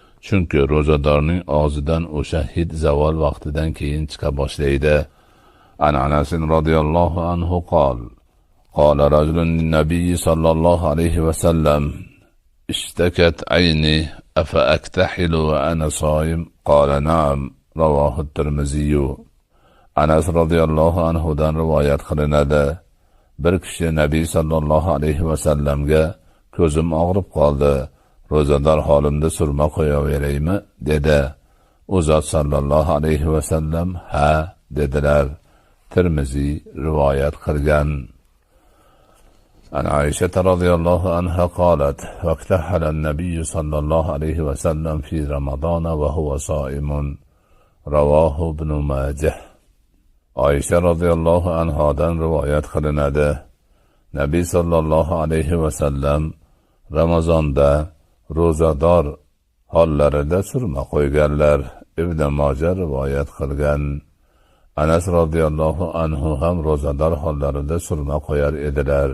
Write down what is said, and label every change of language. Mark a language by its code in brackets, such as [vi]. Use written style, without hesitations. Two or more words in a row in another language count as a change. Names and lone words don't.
[uz] Chunki ro'zadorning og'zidan o'sha hid zavol vaqtidan keyin chiqa boshlaydi. [ar] عن أنس رضي الله عنه قال رجل للنبي صلى الله عليه وسلم اشتكت عيني أفأكتحل وأنا صائم قال نعم رواه الترمذي. [uz] Anas radhiyallohu anhudan rivoyat qilinadi. Bir kishi Nabiy [ar] صلى الله عليه وسلم [uz] ko'zim og'rib qoldi, ro'zador holimda surma qo'yaveraymi dedi. U zot [ar] صلى الله عليه وسلم [uz] ha dedilar. Tirmiziy rivoyat qilgan. [ar] عن عائشة رضي الله عنها قالت اكتحل النبي صلى الله عليه وسلم في رمضان وهو صائم. رواه ابن ماجه. [uz] Aisha radhiyallohu anhodan rivoyat qilinadi. Nabiy [ar] صلى الله عليه وسلم [uz] Ramazonda ro'zador hollarida surma qo'yganlar. Ibn Majah rivoyat qilgan. Anas [ar] رضي الله عنه [uz] ham ro'zador hollarida surma qo'yar edilar.